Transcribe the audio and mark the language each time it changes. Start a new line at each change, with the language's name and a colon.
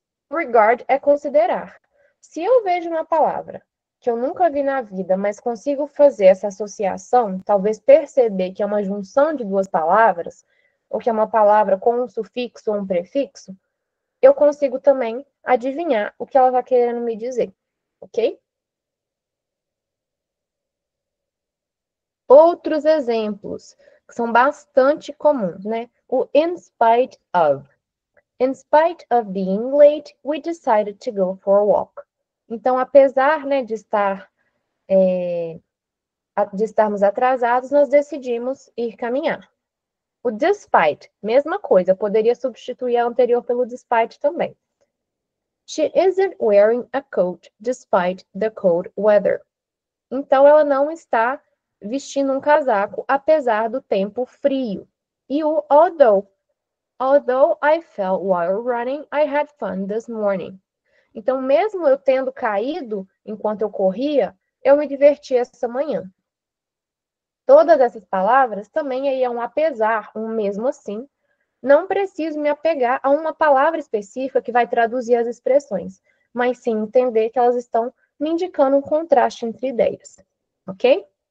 Portuguese: Regard é considerar. Se eu vejo uma palavra que eu nunca vi na vida, mas consigo fazer essa associação, talvez perceber que é uma junção de duas palavras, ou que é uma palavra com um sufixo ou um prefixo, eu consigo também adivinhar o que ela está querendo me dizer, ok? Outros exemplos que são bastante comuns, né?
English: O in spite of. In spite of being late, we decided to go for a walk.
Portuguese: Então, apesar, né, de estarmos atrasados, nós decidimos ir caminhar. O despite, mesma coisa, eu poderia substituir a anterior pelo despite também.
English: She isn't wearing a coat despite the cold weather.
Portuguese: Então, ela não está vestindo um casaco, apesar do tempo frio. E o although.
English: Although I fell while running, I had fun this morning.
Portuguese: Então, mesmo eu tendo caído enquanto eu corria, eu me diverti essa manhã. Todas essas palavras também aí é um apesar, um mesmo assim. Não preciso me apegar a uma palavra específica que vai traduzir as expressões, mas sim entender que elas estão me indicando um contraste entre ideias, ok?